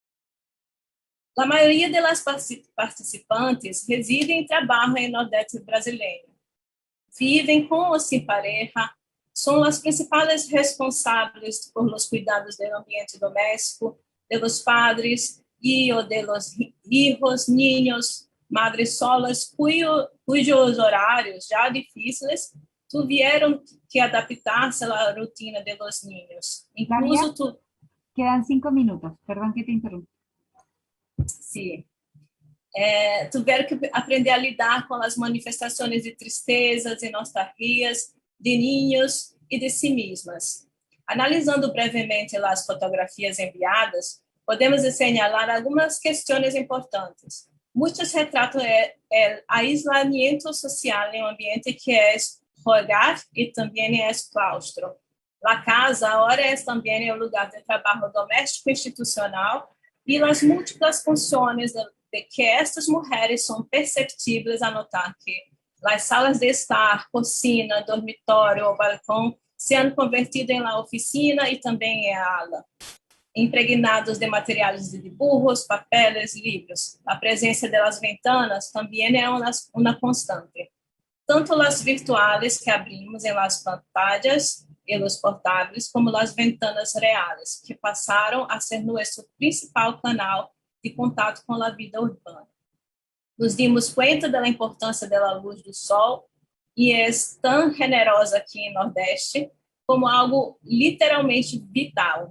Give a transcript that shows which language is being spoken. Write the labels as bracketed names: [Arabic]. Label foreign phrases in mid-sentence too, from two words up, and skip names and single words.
[Portuguese] A maioria das participantes reside e trabalha em Nordeste brasileiro. Vivem com ou sem pareja, são as principais responsáveis por [Spanish] los cuidados [Portuguese] do ambiente doméstico, [Spanish] de los padres [Portuguese] e ou [Spanish] de los hijos, niños, madres solas, [Portuguese] cujos horários já difíceis [Spanish] tuvieron que adaptarse a la rutina de los niños. Incluso quedan 5 minutos, perdón que te interrumpa. Sí. [Portuguese] Tiveram que aprender a lidar com as manifestações de tristezas e nostalgias de niños e de si mesmas. Analisando brevemente as fotografias enviadas, podemos señalar algumas questões importantes. Muitos retratam o aislamiento social em um ambiente que é hogar e também é claustro. A casa agora é também o lugar de trabalho doméstico institucional e as múltiplas funções de que estas mulheres são perceptíveis a notar que as salas de estar, cocina, dormitório ou balcão [Spanish] se han convertido [Portuguese] em [Spanish] la oficina [Portuguese] e também em ala, impregnados de materiais de [Spanish] dibujos, papeles, [Portuguese] livros. A presença das ventanas também é uma constante. Tanto as virtuais que abrimos em [Spanish] las pantallas [Portuguese] e los portáveis, como as ventanas reais, que passaram a ser nosso principal canal de contato com a vida urbana. [Spanish] Nos dimos [Portuguese] conta da importância da luz do sol e é tão generosa aqui em Nordeste como algo literalmente vital.